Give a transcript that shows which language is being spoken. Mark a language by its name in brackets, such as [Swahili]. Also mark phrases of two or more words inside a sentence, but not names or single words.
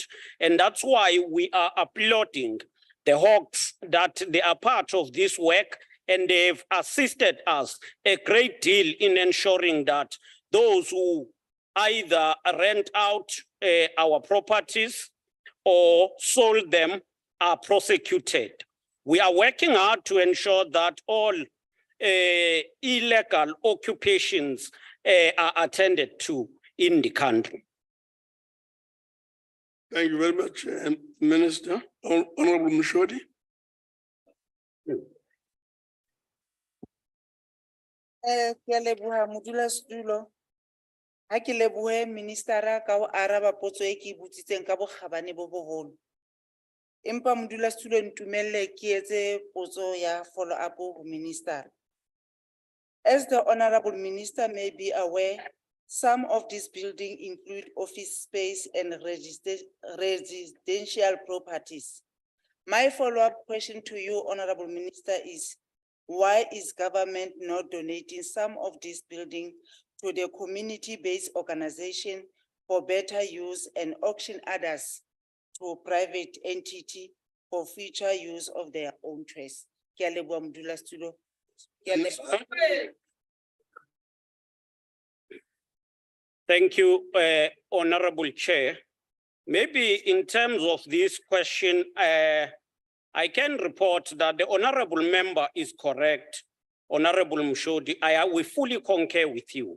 [English] And that's why we are applauding the Hawks that they are part of this work, and they've assisted us a great deal in ensuring that those who either rent out our properties or sold them are prosecuted. We are working hard to ensure that all illegal occupations are attended to in the country. Thank you very much, Minister. Honorable Mushodi. [Southern Sotho] Ke a leboha modulasetulo. Ha ke lebohe ministera ka ho araba potso e ke botsitseng ka bokgabane bo boholo. Empa modulasetulo ntumelle ke etse potso ya [English] follow up [Southern Sotho] ho minister. [English] As the honorable minister may be aware, some of these buildings include office space and residential properties. My follow-up question to you, Honorable Minister, is why is government not donating some of these buildings to the community-based organization for better use and auction others to private entity for future use of their own choice? [Southern Sotho] Ke a leboha modulasetulo. Ke a leboha. [English] Thank you, Honorable Chair. Maybe in terms of this question, I can report that the Honorable Member is correct. Honorable Mushodi, we fully concur with you.